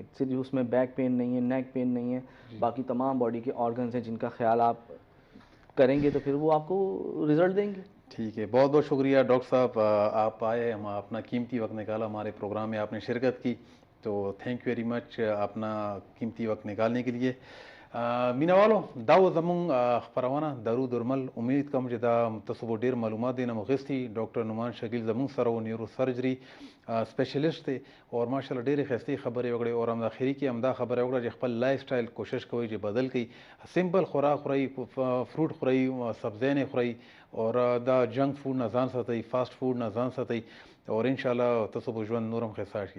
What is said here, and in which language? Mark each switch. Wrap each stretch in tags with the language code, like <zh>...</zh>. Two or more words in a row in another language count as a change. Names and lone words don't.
<ur>صرف اس میں</ur> <en>back pain</en> <ur>نہیں ہے,</ur> <en>neck pain</en> <ur>نہیں ہے، باقی تمام باڈی کے آرگنز ہیں جن کا خیال آپ کریں گے تو پھر وہ آپ کو رزلٹ دیں گے. ٹھیک ہے، بہت بہت شکریہ ڈاکٹر صاحب آپ آئے، ہم اپنا قیمتی وقت نکالا ہمارے پروگرام میں آپ نے شرکت کی، تو</ur> <en>thank you very much</en> <ur>اپنا قیمتی وقت نکالنے کے لیے.</ur> <ps>مینوالو دا و زمونږ خپرونه درود درمل. امید کوم چې دا تاسو به ډېر معلومات دې نه مو اخیستي. ډاکټر نعمان شکیل زمونږ سره و،</ps> <en>neuro surgery specialist</en> <ps>دی او ماشاءالله ډېرې ښایستې خبرې وکړې او همدا اخري کې همدا خبره وکړه چې خپل</ps> <en>life style</en> <ps>کوشش کوئ چې بدل کړئ، سمپل خوراک خورئ، فروټ خورئ، سبزیانې خورئ اور دا</ps> <en>junk food</en> <ps>نه ځان ساتئ،</ps> <en>fast food</en> <ps>نه ځان ساتئ اور</ps> <ar>ان شاء الله</ar> <ps>تاسو به ژوند نورم ښایسته شي.</ps>